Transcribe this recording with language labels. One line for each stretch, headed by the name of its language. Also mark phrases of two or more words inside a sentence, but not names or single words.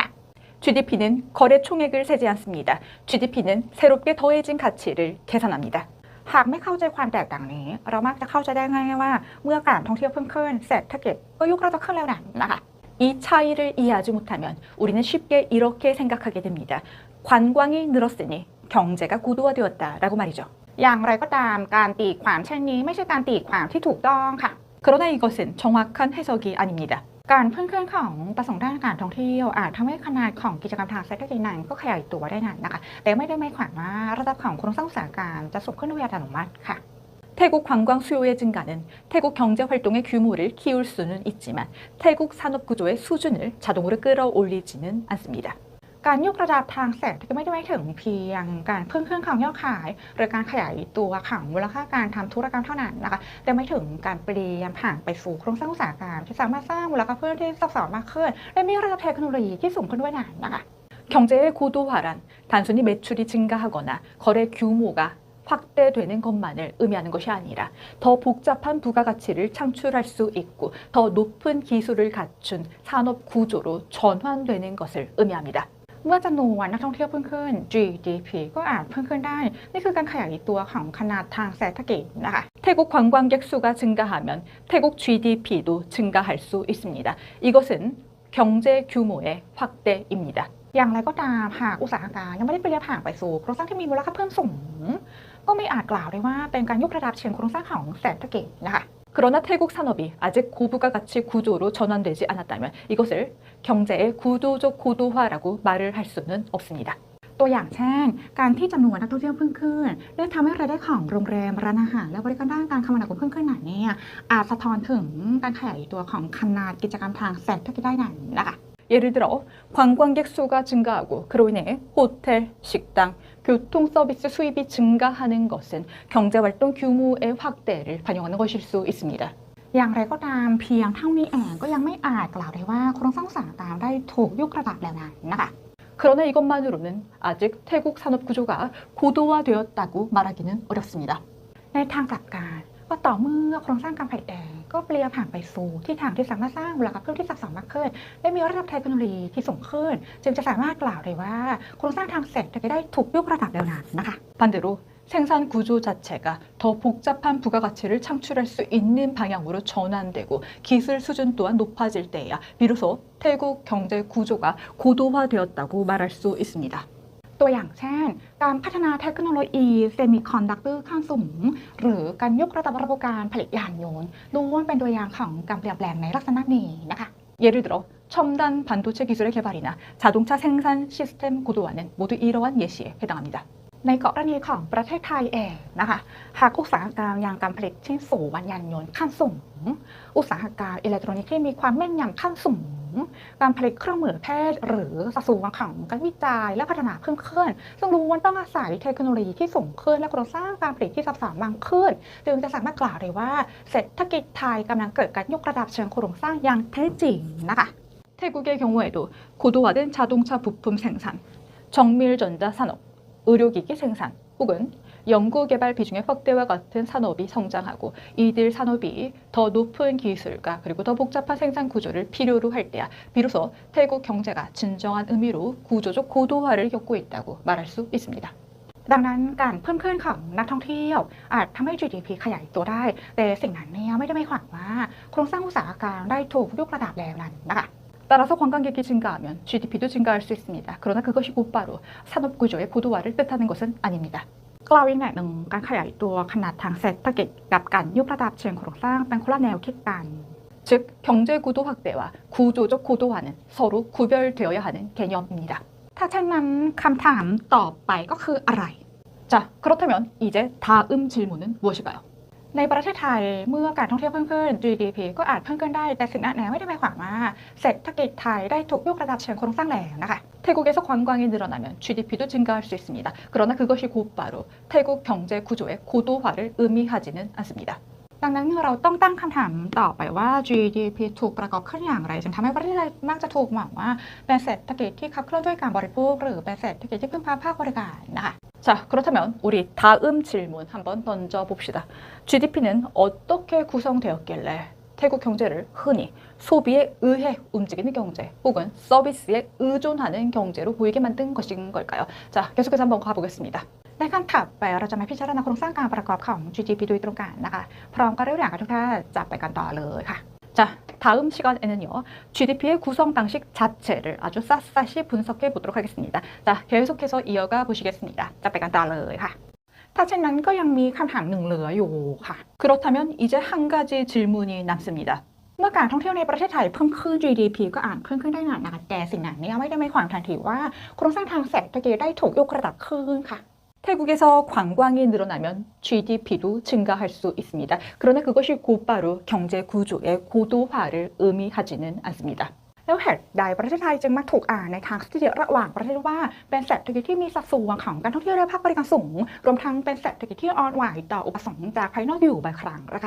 Korean: GDP는 거래 총액을 세지 않습니다. GDP는 새롭게 더해진 가치를 계산합니다.
Thai: หากไม่เข้าใจความแตกต่างนี้เรามักจะเข้าใจได้ง่ายๆว่าเมื่อการท่องเที่ยวเพิ่มขึ้นเศรษฐกิจก็ยกระดับขึ้นแล้วนะคะ
Korean: 이 차이를 이해하지 못하면 우리는 쉽게 이렇게 생각하게 됩니다. 관광이 늘었으니 경제가 고도화되었다라고 말이죠.
Thai: อย่างไรก็ตามการตีความเช่นนี้ไม่ใช่การตีความที่ถูกต้องค่ะ
Korean: 그러나 이것은 정확한 해석이 아닙니다.
Thai: การเพิ่มขึ้นของประสงค์ด้านการท่องเที่ยวอาจทำให้ขนาดของกิจกรรมทางเศรษฐกิจนั้นก็ขยายตัวได้นานนะคะแต่ไม่ได้หมายความว่าระดับของโครงสร้างอุตสาหกรรมจะสูงขึ้นโดยอัตโนมัติค่ะ
Korean: 태국 관광 수요의 증가는 태국 경제 활동의 규모를 키울 수는 있지만 태국 산업 구조의 수준을 자동으로 끌어올리지는 않습니다.
Thai: การยกระดับทางเศรษฐกิจไม่ได้หมายถึงเพียงการเพิ่มขึ้นของยอดขาย หรือการขยายตัวของมูลค่าการทำธุรกรรมเท่านั้นนะคะแต่หมายถึงการเปลี่ยนผ่านไปสู่โครงสร้างอุตสาหกรรมที่สามารถสร้างมูลค่าเพิ่มที่ซับซ้อนมากขึ้นและมีระดับเทคโนโลยีที่สูงขึ้นด้วยนั้นนะคะ
Korean: 경제의 고도화란 단순히 매출이 증가하거나 거래 규모가 확대되는 것만을 의미하는 것이 아니라 더 복잡한 부가가치를 창출할 수 있고 더 높은 기술을 갖춘 산업 구조로 전환되는 것을 의미합니다.
Thai: เมื่อจำนวนนักท่องเที่ยวเพิ่มขึ้น GDP ก็อาจเพิ่มขึ้นได้นี่คือการขยายตัวของขนาดทางเศรษฐกิจนะคะ
Korean: 태국 관광객 수가 증가하면 태국 GDP도 증가할 수 있습니다. 이것은 경제 규모의 확대입니다.
Thai: อย่างไรก็ตามหากอุตสาหกรรมยังไม่ได้เปลี่ยนผ่านไปสู่โครงสร้างที่มีมูลค่าเพิ่มสูงก็ไม่อาจกล่าวได้ว่าเป็นการยกระดับเชิงโครงสร้างของเศรษฐกิจนะคะ
Korean: 그러나 태국 산업이 아직 고부가가치 구조로 전환되지 않았다면 이것을 경제의 구도적 고도화라고 말을 할 수는 없습니다.
Thai: ตัวอย่างเช่นการที่จำนวนนักท่องเที่ยวเพิ่มขึ้นและทำให้รายได้ของโรงแรมร้านอาหารและบริการด้านการคมนาคมเพิ่มขึ้นหนาเนี่ยอาจสะท้อนถึงการขยายตัวของขนาดกิจกรรมทางเศรษฐกิจได้หนานะคะ
Korean: 예를 들어 관광객 수가 증가하고 그로 인해 호텔, 식당, 교통 서비스 수입이 증가하는 것은 경제활동 규모의 확대를 반영하는 것일 수 있습니다.
Thai: อย่างไรก็ตามเพียงเท่านี้เองก็ยังไม่อาจกล่าวได้ว่าโครงสร้างอุตสาหกรรมได้ถูกยกระดับแล้วนั้นนะคะ
Korean: 그러나 이것만으로는 아직 태국 산업 구조가 고도화되었다고 말하기는 어렵습니다.
Thai: ในทางกลับกันก็ต่อเมื่อโครงสร้างการผลิตเองก็เปลี่ยนผ่านไปสู่ที่ทางที่สามารถสร้างมูลค่าเพิ่มที่ซับซ้อนมากขึ้นและมีระดับเทคโนโลยีที่สูงขึ้นจึงจะสามารถกล่าวได้ว่าโครงสร้างทางเศรษฐกิจได้ถูกยกระดับแล้วนั้นนะคะ
Korean: 반대로 생산 구조 자체가 더 복잡한 부가가치를 창출할 수 있는 방향으로 전환되고 기술 수준 또한 높아질 때에야 비로소 태국 경제 구조가 고도화되었다고 말할 수 있습니다.
Thai: ตัวอย่างเช่นการพัฒนาเทคโนโลยีเซมิคอนดักเตอร์ขั้นสูงหรือการยกระดับระบบการผลิตยานยนต์ล้วนเป็นตัวอย่างของการเปลี่ยนแปลงในลักษณะนี้นะคะ
Korean: 예를 들어 첨단 반도체 기술의 개발이나 자동차 생산 시스템 고도화는 모두 이러한 예시에 해당합니다.
Thai: ในกรณีของประเทศไทยเองนะคะหากอุตสาหกรรมอย่างการผลิตชิ้นส่วนยานยนต์ขั้นสูงอุตสาหกรรมอิเล็กทรอนิกส์ที่มีความแม่นยำขั้นสูงการผลิตเครื่องมือแพทย์หรือสัดส่วนของการวิจัยและพัฒนาเพิ่มขึ้นซึ่งล้วนต้องอาศัยเทคโนโลยีที่สูงขึ้นและโครงสร้างการผลิตที่ซับซ้อนมากขึ้นจึงจะสามารถกล่าวได้ว่าเศรษฐกิจไทยกำลังเกิดการยกระดับเชิงโครงสร้างอย่างแท้จริงนะคะ
Korean: 태국의 경우에도 고도화된 자동차 부품 생산, 정밀전자 산업, 의료기기 생산 혹은 연구개발 비중의 확대와 같은 산업이 성장하고 이들 산업이 더 높은 기술과 그리고 더 복잡한 생산 구조를 필요로 할 때야 비로소 태국 경제가 진정한 의미로 구조적 고도화를 겪고 있다고 말할 수 있습니다.
Thai: ดังนั้นการเพิ่มขึ้นของนักท่องเที่ยวอาจทำให้ GDP ขยายตัวได้แต่สิ่งนั้นเนี่ยไม่ได้หมายความว่าโครงสร้างอุตสาหกรรมได้ถูกยกระดับแล้วนั้นนะคะ
Korean: 따라서 관광객이 증가하면 GDP도 증가할 수 있습니다. 그러나 그것이 곧바로 산업 구조의 고도화를 뜻하는 것은 아닙니다.
Thai: กล่าวอีกอย่างหนึ่งการขยายตัวขนาดทางเศรษฐกิจกับการยกระดับเชิงโครงสร้างเป็นคนละแนวคิดกัน
Korean: 즉 경제 구도 확대와 구조적 고도화는 서로 구별되어야 하는 개념입니다.
Thai: ถ้าเช่นนั้นคำถามต่อไปก็คืออะไร
Korean: 자, 그렇다면 이제 다음 질문은 무엇일까요?
Thai: ในประเทศไทยเมื่อการท่องเที่ยวเพิ่มขึ้น GDP ก็อาจเพิ่มขึ้นได้แต่สิ่งนั้นไม่ได้หมายความว่าเศรษฐกิจไทยได้ถูกยกระดับเชิงโครงสร้างแล้วนะคะ
Korean: 태국에서 관광이 늘어나면 GDP도 증가할 수 있습니다. 그러나 그것이 곧바로 태국 경제 구조의 고도화를 의미하지는 않습니다.
Thai: ดังนั้นเราต้องตั้งคำถามต่อไปว่า GDP ถูกประกอบขึ้นอย่างไรจึงทำให้ประเทศไทยมักจะถูกมองว่าเป็นเศรษฐกิจที่ขับเคลื่อนด้วยการบริโภคหรือเป็นเศรษฐกิจที่พึ่งพาภาคบริการนะคะ
Korean: 자, 그렇다면 우리 다음 질문 한번 던져봅시다. GDP는 어떻게 구성되었길래 태국 경제를 흔히 소비에 의해 움직이는 경제 혹은 서비스에 의존하는 경제로 보이게 만든 것인 걸까요? 자, 계속해서 한번 가보겠습니다.
Thai: ในขั้นถัดไปเราจะมาพิจารณาโครงสร้างการประกอบของ GDP โดยตรงกันนะคะพร้อมกันเรื่องกับทุกท่านจับไปกันต่อเลยค่ะ
Korean: 자, 다음 시간에는요, GDP의 구성 방식 자체를 아주 샅샅이 분석해 보도록 하겠습니다. 자, 계속해서 이어가 보시겠습니다. 자,
Thai: ไปกันต่อเลยค่ะ ถ้าเช่นนั้นก็ยังมีคำถามหนึ่งเหลืออยู่ค่ะ
Korean: 그렇다면 이제 한 가지 질문이 남습니다.
Thai: เมื่อการท่องเที่ยวในประเทศไทยเพิ่มขึ้น GDP ก็อาจเพิ่มขึ้นได้นานนะคะแต่สิ่งนั้นเนี่ยไม่ได้หมายความทันทีว่าโครงสร้างทางเศรษฐกิจได้ถูกยกระดับขึ้นค่ะ
Korean: 태국에서 관광이 늘어나면 GDP도 증가할 수 있습니다. 그러나 그것이 곧바로 경제 구조의 고도화를 의미하지는 않습니다.
Thai: แล้วเหตุใดประเทศไทยจึงมักถูกอ่านในทางสถิติระหว่างประเทศว่าเป็นเศรษฐกิจที่มีสัดส่วนของการท่องเที่ยวและภาคบริการสูงรวมทั้งเป็นเศรษฐกิจที่อ่อนไหวต่ออุปสงค์จากภายนอกอยู่บ่อยครั้งนะคะ